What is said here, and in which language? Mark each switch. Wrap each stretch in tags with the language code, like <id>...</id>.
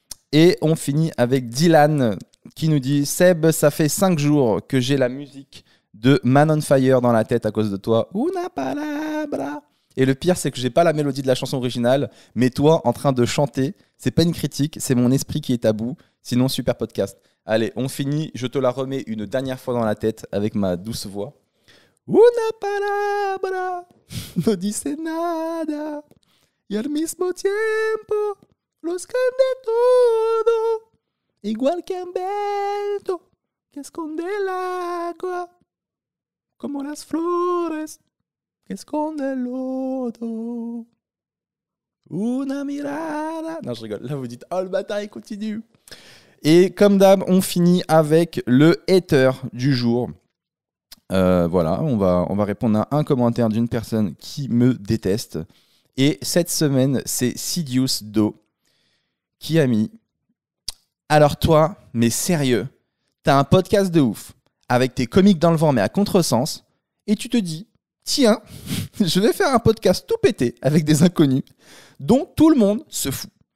<fr>Et on finit avec Dylan qui nous dit Seb, ça fait 5 jours que j'ai la musique de Man on Fire dans la tête à cause de toi.</fr> <es>Una palabra.</es> <fr>Et le pire, c'est que j'ai pas la mélodie de la chanson originale, mais toi en train de chanter, c'est pas une critique, c'est mon esprit qui est à bout. Sinon, super podcast. Allez, on finit. Je te la remets une dernière fois dans la tête avec ma douce voix.</fr> <es>Una palabra, no dice nada, y al mismo tiempo lo esconde todo, igual que un vento que esconde el agua, como las flores que esconde el lodo. Una mirada.</es> <fr>Non, je rigole. Là, vous dites, oh, le bâtard, il continue. Et comme d'hab, on finit avec le hater du jour. Voilà, on va répondre à un commentaire d'une personne qui me déteste. Et cette semaine, c'est Sidious Do qui a mis alors toi, mais sérieux, t'as un podcast de ouf avec tes comiques dans le vent mais à contresens et tu te dis tiens, je vais faire un podcast tout pété avec des inconnus dont tout le monde se fout.</fr>